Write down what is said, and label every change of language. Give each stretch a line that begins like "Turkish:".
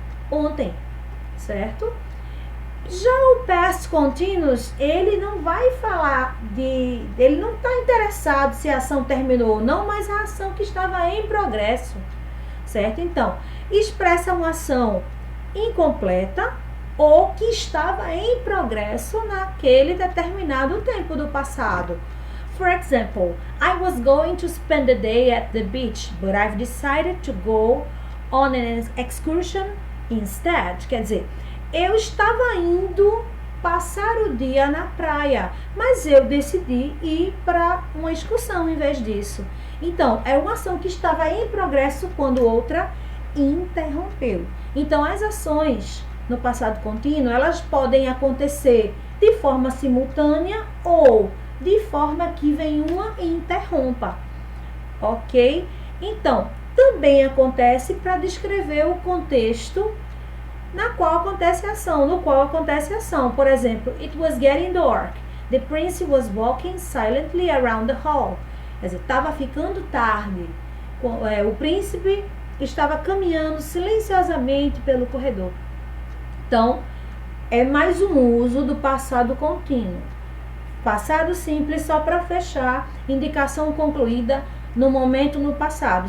Portuguese: Ontem, certo? Já o past continuous, ele não vai falar ele não está interessado se a ação terminou ou não, mas a ação que estava em progresso, certo? Então, expressa uma ação incompleta ou que estava em progresso naquele determinado tempo do passado.
English: For example, I was going to spend the day at the beach, but I've decided to go on an excursion instead.
Portuguese: Quer dizer, eu estava indo passar o dia na praia, mas eu decidi ir para uma excursão em vez disso. Então, é uma ação que estava em progresso quando outra interrompeu. Então, as ações no passado contínuo, elas podem acontecer de forma simultânea ou de forma que vem uma e interrompa, ok? Então, também acontece para descrever o contexto no qual acontece a ação. Por exemplo,
English: it was getting dark. The prince was walking silently around the hall.
Portuguese: Quer dizer, estava ficando tarde. O príncipe estava caminhando silenciosamente pelo corredor. Então, é mais um uso do passado contínuo. Passado simples só para fechar, indicação concluída no momento no passado.